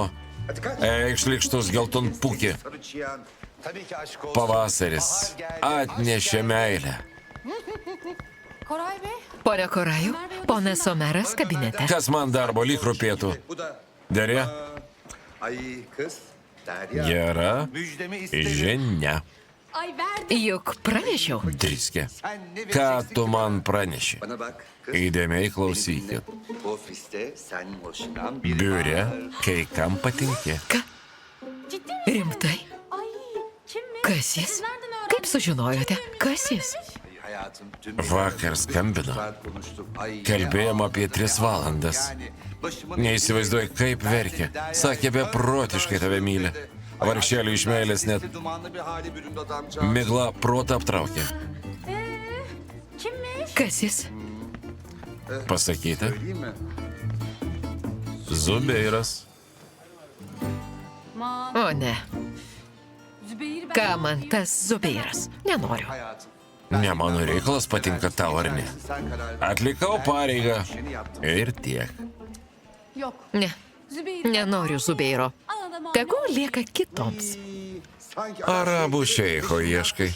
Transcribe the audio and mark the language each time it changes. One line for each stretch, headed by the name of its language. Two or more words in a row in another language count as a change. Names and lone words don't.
Lithuanian: Eikš likštus geltonpūkį. Pavasaris atnešė meilę.
Turkish: Koray Bey.
Lithuanian: Pone Koraju, ponas Omeras kabinete. Kas man darbo lyg rūpėtų? Derė? Gera žinia.
Turkish: Ay verdim.
Lithuanian: Juk pranešiau. Driskė. Ką tu man praneši? Įdėmiai klausykit. Biure, kai kam patinki. Ką?
Turkish: Ciddi misin?
Lithuanian: Rimtai?
Turkish: Ay kimmiş?
Lithuanian: Kas jis?
Turkish: Siz nereden öğrendiniz?
Lithuanian: Kaip sužinojote? Kas jis? Vakar skambino. Kalbėjom apie 3 valandas. Neįsivaizduoju, kaip verkė. Sakė, beprotiškai tave myli. Vargšelį iš meilės net migla protą aptraukė.
Turkish: Kimmiş?
Lithuanian: Kas jis? Pasakyti? Zubeiras. Ma. O ne.
Turkish: Zübeyir ben.
Lithuanian: Ką man tas Zubeiras? Nenoriu. Ne mano reikalas, patinka tau ar ne. Atlikau pareigą. Ir tiek.
Turkish: Yok.
Lithuanian: Ne. Zübeyir. Nenoriu Zubeiro.
Turkish: Anladım.
Lithuanian: Tegu lieka kitoms. Arabų šeicho ieškai.